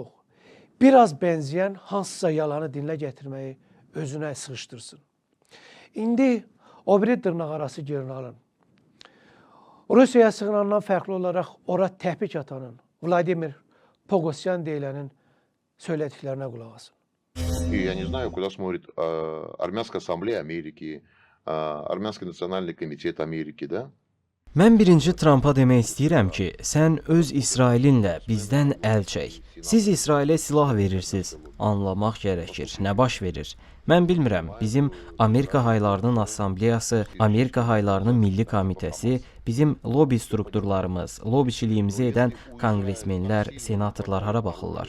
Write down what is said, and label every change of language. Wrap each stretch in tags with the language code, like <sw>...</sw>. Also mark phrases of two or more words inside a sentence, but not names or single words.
<az>Biraz bənzəyən hansısa yalanı dinlə gətirməyi özünə sıxışdırsın. İndi o biri dırnaq arası generalın Rusiyaya sığınandan fərqli olaraq ora təhrik atanın Vladimir Pogosyan deyilənin söylədiklərinə qulaq asın.</az> <ru>И я не знаю, куда смотрит Армянская ассамблея Америки, Армянский национальный комитет Америки, да?</ru> <az>Mən birinci Trampa demək istəyirəm ki, sən öz İsrailinlə bizdən əl çək. Siz İsrailə silah verirsiniz. Anlamaq gərəkir. Nə baş verir? Mən bilmirəm. Bizim Amerika Haylarının Assambleyası, Amerika Haylarının Milli Komitəsi, bizim lobi strukturlarımız, lobiçiliyimizi edən konqresmenlər, senatorlar hara baxırlar?</az>